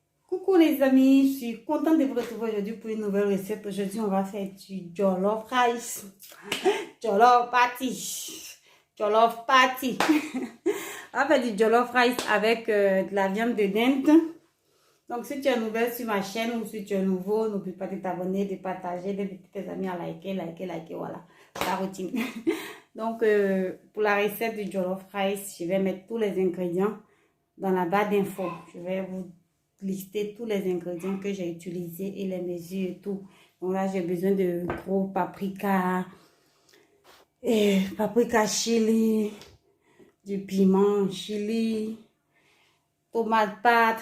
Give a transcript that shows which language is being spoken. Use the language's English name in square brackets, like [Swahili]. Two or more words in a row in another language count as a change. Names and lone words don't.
[French] Coucou les amis, je suis contente de vous retrouver aujourd'hui pour une nouvelle recette. Aujourd'hui, on va faire du [English] jollof rice. Jollof party. Jollof party. [French] On va faire du [English] jollof rice [French] avec de la viande de dinde. Donc, si tu es nouvelle sur ma chaîne ou si tu es nouveau, n'oublie pas de t'abonner, de partager, d'inviter tes amis à liker, voilà, la routine. Donc, pour la recette du [English] jollof rice, [French] je vais mettre tous les ingrédients dans la barre d'infos. Je vais vous lister tous les ingrédients que j'ai utilisés et les mesures et tout. Donc là, j'ai besoin de gros paprika, et paprika chili, du piment chili, tomate pâte.